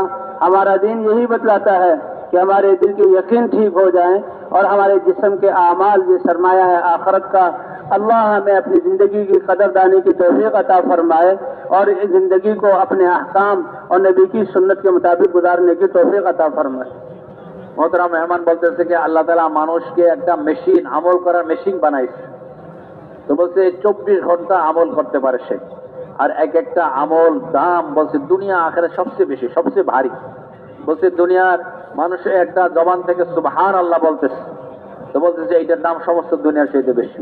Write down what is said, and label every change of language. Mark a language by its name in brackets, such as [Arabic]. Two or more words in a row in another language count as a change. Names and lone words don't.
[Urdu] ہمارا دین یہی بتلاتا ہے کہ ہمارے دل کے یقین ٹھیک ہو جائیں اور ہمارے جسم کے اعمال یہ سرمایہ ہے آخرت کا. اللہ ہمیں اپنی زندگی کی قدردانی کی توفیق عطا فرمائے اور اس زندگی کو اپنے احکام اور نبی کی سنت کے مطابق گزارنے کی توفیق عطا فرمائے. [Bangla] মোহতারাম মেহমান বলতেছে যে আল্লাহ তাআলা মানুষকে একটা মেশিন, আমল করার মেশিন বানাইছে। তো বলছে 24 ঘন্টা আমল করতে পারে সে, আর এক একটা আমল দাম বলছে দুনিয়া আখেরাত সবচেয়ে বেশি, সবচেয়ে ভারী। বলছে দুনিয়ার মানুষের একটা জবান থেকে সুবহানাল্লাহ বলতেছে, তো বলতেছে এইটার দাম সমস্ত দুনিয়ার চাইতে বেশি।